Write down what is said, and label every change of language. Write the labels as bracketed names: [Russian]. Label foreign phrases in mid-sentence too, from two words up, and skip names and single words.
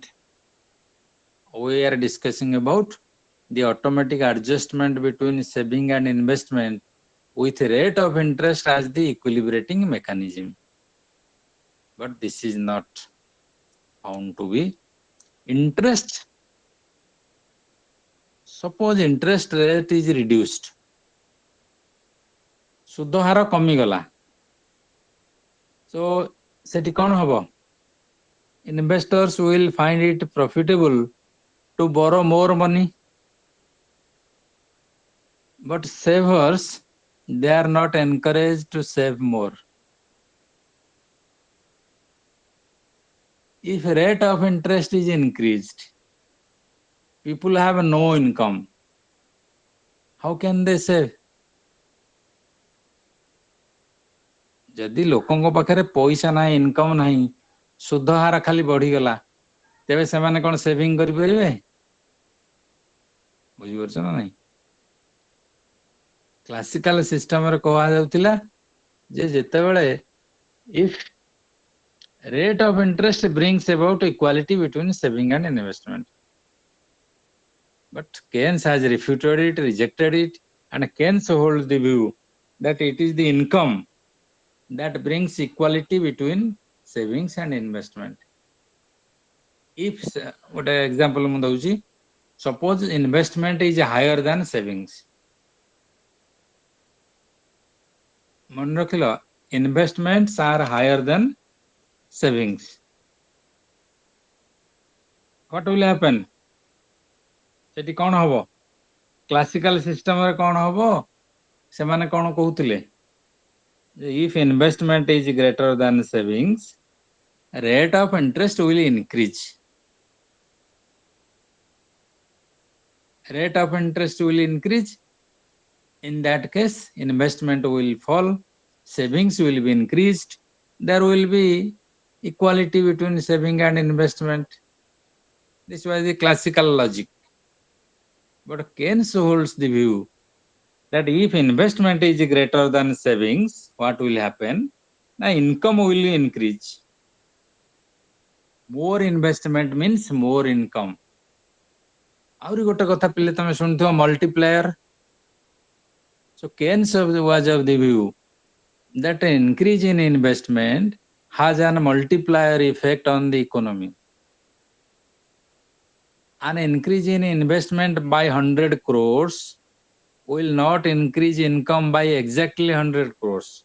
[English] We are discussing about the automatic adjustment between saving and investment with rate of interest as the equilibrating mechanism. But this is not found to be interest. Suppose interest rate is reduced. [Odia] ସୁଧ ହାର କମିଗଲା. So ସେଠି କ'ଣ ହବ? [English] Investors will find it profitable to borrow more money. But savers, they are not encouraged to save more. If rate of interest is increased, people have no income. How can they save? [Odia] ଯଦି ଲୋକଙ୍କ ପାଖରେ ପଇସା ନାହିଁ, ଇନକମ୍ ନାହିଁ, ସୁଧ ହାର ଖାଲି ବଢିଗଲା, ତେବେ ସେମାନେ କ'ଣ ସେଭିଂ କରିପାରିବେ? ବୁଝିପାରୁଛ ନା ନାହିଁ? କ୍ଲାସିକାଲ ସିଷ୍ଟମରେ କୁହାଯାଉଥିଲା ଯେ ଯେତେବେଳେ [English] if rate of interest brings about equality between saving and investment. But Keynes has refuted it, rejected it, and Keynes holds the view that it is the income that brings equality between savings and investment. If what example [Odia] ମୁଁ ଦଉଛି, [English] suppose investment is higher than savings. [Odia] ମନେ ରଖିଲ, [English] investments are higher than savings. What will happen? [Odia] ସେଠି କ'ଣ ହବ? କ୍ଲାସିକାଲ ସିଷ୍ଟମରେ କ'ଣ ହବ? ସେମାନେ କ'ଣ କହୁଥିଲେ? [English] If investment is greater than savings, rate of interest will increase. Rate of interest will increase. In that case, investment will fall, savings will be increased. There will be equality between saving and investment. This was the classical logic. But Keynes holds the view that if investment is greater than savings, what will happen? The income will increase. More investment means more income. [Odia] ଆହୁରି ଗୋଟେ କଥା ପିଲେ ତମେ ଶୁଣିଥିବ, [English] multiplier. So Keynes was of the view that an increase in investment has an multiplier effect on the economy. An increase in investment by 100 crores will not increase income by exactly 100 crores.